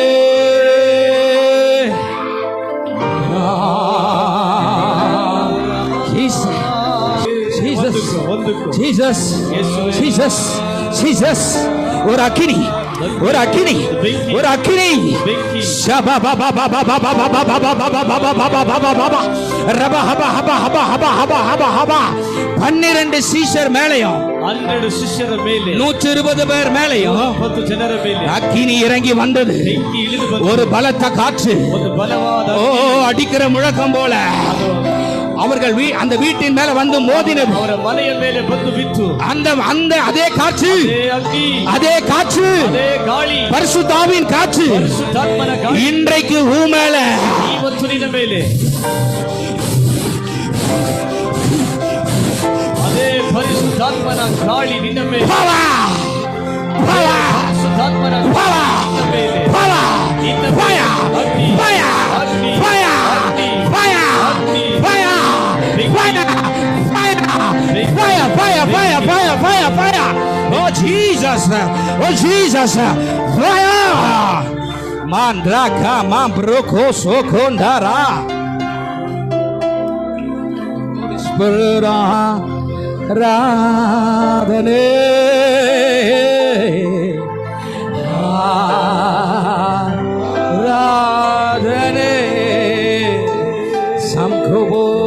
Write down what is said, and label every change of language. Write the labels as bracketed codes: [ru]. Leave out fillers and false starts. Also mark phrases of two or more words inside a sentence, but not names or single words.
[en] Jesus, Jesus, Jesus, [ta] ஒரு அக்கினி, ஒரு அக்கினி, ஒரு அக்கினி. ஷபா பாபா பாபா பாபா பாபா பாபா பாபா பாபா பாபா ரபா ஹபா ஹபா ஹபா ஹபா ஹபா ஹபா ஹபா. 12 சீஷர் மேலையும் [kn] 12 ಶಿಷ್ಯರ ಮೇಲೆ [ta] 120 பேர் மேலையும் [kn] 10 ಜನರ ಮೇಲೆ [ta] அக்கினி இறங்கி வந்தது. ஒரு பலத்த காற்று அடிக்கிற முழக்கம் போல அவர்கள் அந்த வீட்டின் மேல வந்து மோதினது. [kn] ಅವರ ಮನೆಯ ಮೇಲೆ ಬಂದು ಬಿತ್ತು. [ta] அந்த அதே காற்று, அதே காற்று, அதே ಗಾಳಿ, பரிசுத்தாவின் காற்று [kn] ಪರಿಶುದ್ಧಾತ್ಮನ ಗಾಳಿ [ta] இன்றைக்கு மேல, [kn] ಇವತ್ತು ನಿನ್ನ ಮೇಲೆ ಅದೇ ಪರಿಶುದ್ಧಾತ್ಮನ ಗಾಳಿ ನಿನ್ನ ಮೇಲೆ. ಪರಿಶುದ್ಧಾತ್ಮನ ನಿನ್ನ ಮೇಲೆ. ನಿನ್ನ ಮೇಲೆ ಅಗ್ನಿ, ಅಗ್ನಿ, ಅಗ್ನಿ, ಅಗ್ನಿ, [en] fire, fire, fire, fire, fire, fire. Oh Jesus, oh Jesus, fire. Mandraka, mambroko, sokondara. Spirit, radhane, radhane, samkobo.